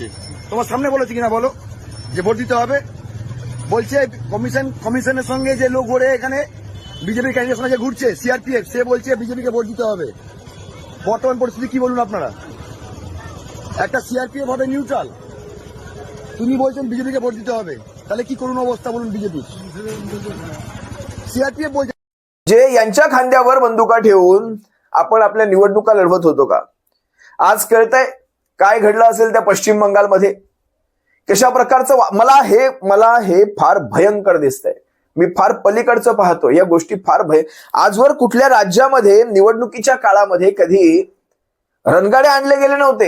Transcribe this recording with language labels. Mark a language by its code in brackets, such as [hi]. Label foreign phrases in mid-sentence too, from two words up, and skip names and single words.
[bn] তোমার সামনে বলেছে কিনা বলো যে ভোট দিতে হবে? বলছে কমিশনের সঙ্গে যে লোক ঘুরে এখানে বিজেপি ক্যান্ডিডেট সঙ্গে ঘুরছে সিআরপিএফ, সে বলছে বিজেপিকে ভোট দিতে হবে। বর্তমান পরিস্থিতি কি বলুন আপনারা? একটা সিআরপিএফ হবে নিউট্রাল, তুমি বলছেন বিজেপিকে ভোট দিতে হবে, তাহলে কি করুন অবস্থা বলুন বিজেপি? সিআরপিএफ বলছে [mr] जे यांच्या खांद्यावर बंदुका ठेवून आपण आपल्या निवडणुका लढवत होतो का? आज कळतंय काय घडलं असेल त्या पश्चिम बंगालमध्ये. कशा प्रकारचं मला हे फार भयंकर दिसतंय. मी फार पलीकडचं पाहतो या गोष्टी फार आजवर कुठल्या राज्यामध्ये निवडणुकीच्या काळामध्ये कधी रणगाडे आणले गेले नव्हते.